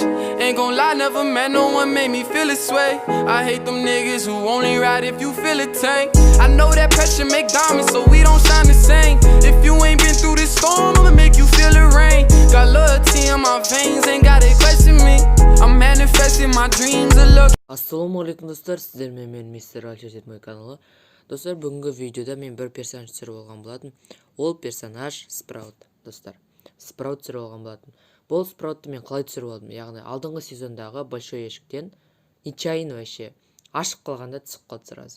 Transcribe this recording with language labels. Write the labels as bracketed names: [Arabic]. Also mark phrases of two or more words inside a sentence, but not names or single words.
[English] Ain't gon' lie, never met no one made me feel this way. I hate them niggas who only ride if you feel it tank. I know that pressure make diamonds, so we don't shine the same. If you ain't been through this storm, I'ma make you feel the rain. Got loyalty in my veins, ain't gotta question me. I'm manifesting my dreams, a look. [Kazakh] Ассалаумағалейкум достар, сіздермен мен мистер Альчазет мой каналы. Достар, бүгінгі видеода мен бір персонаж түсіріп алған болатын. Ол персонаж Спраут, достар. Спраут түсіріп алған болатын. Бұл Спраутты мен қалай түсіріп алдым? Яғни алдыңғы сезондағы большой ешіктен нечайын вообще ашық қалғанда түсіп қалды сразу.